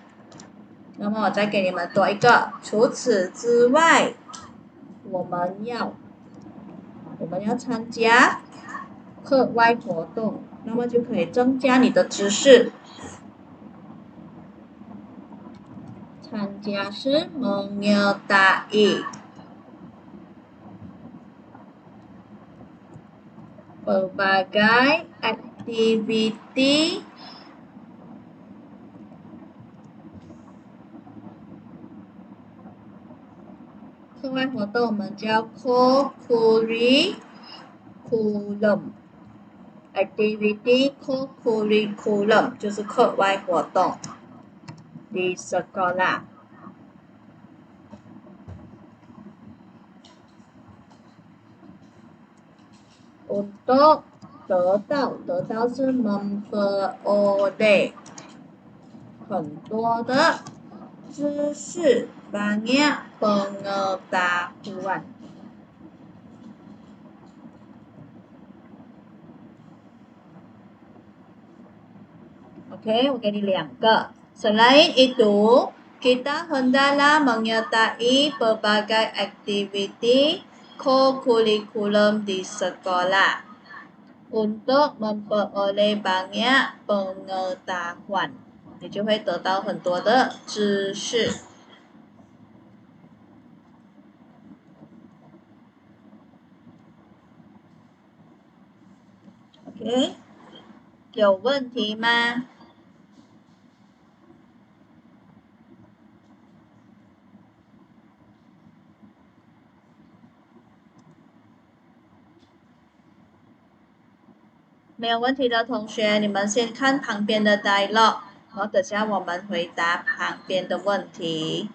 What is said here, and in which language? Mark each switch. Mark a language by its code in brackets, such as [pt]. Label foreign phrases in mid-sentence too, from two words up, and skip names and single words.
[zh] 那么我再给你们多一个，除此之外，我们要参加课外活动，那么就可以增加你的知识。参加是 [ms] menyertai berbagai aktiviti [zh] 课外活动我们叫 [en] co-curriculum activity co-curriculum [zh] 就是课外活动 di [ms] sekolah。untuk [zh] 得到是 memperoleh 很多的知识 banyak [ms] pengetahuan。OK， [zh] 我给你2 个。 [ms] Selain itu, kita hendaklah menyertai berbagai aktiviti co-curriculum di sekolah untuk memperoleh banyak pengetahuan， [zh] 你就会得到很多的知识。OK。有问题吗？没有问题的同学，你们先看旁边的 dialog， 然后等下我们回答旁边的问题。